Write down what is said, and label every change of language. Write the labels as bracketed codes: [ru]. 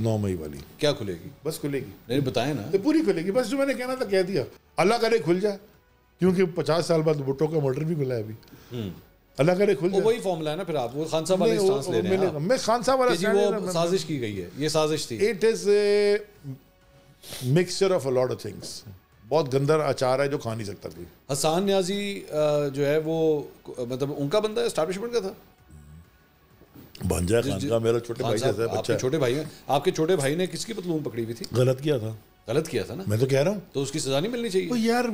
[ur] 9 مئی والی. کیا کھلے گی؟ بس کھلے گی. نہیں بتائیں نا. پوری کھلے گی, بس جو میں نے کہنا تھا کہہ دیا. اللہ کرے کھل جائے, کیونکہ 50 سال بعد بھٹو کا مرڈر بھی کھلا ہے ابھی. اللہ کرے کھل جائے. وہی فارمولا ہے نا پھر. آپ وہ خان صاحب والا سٹانس لے رہے ہیں. میں خان صاحب والا جی وہ سازش کی گئی ہے, یہ سازش تھی. [en] It is a mixture of a lot of things. [ur] بہت گندر اچار ہے جو کھا نہیں سکتا کوئی. حسان نیازی جو ہے وہ مطلب ان کا بندہ اسٹیبلشمنٹ کا تھا. بھانجا خان کا میرا چھوٹے بھائی جیسا بچہ. چھوٹے بھائی ہیں آپ کے. چھوٹے بھائی نے کس کی پتلون پکڑی ہوئی تھی؟ غلط کیا تھا. غلط کیا تھا نا, میں تو کہہ رہا ہوں. تو اس کی سزا نہیں ملنی چاہیے یار.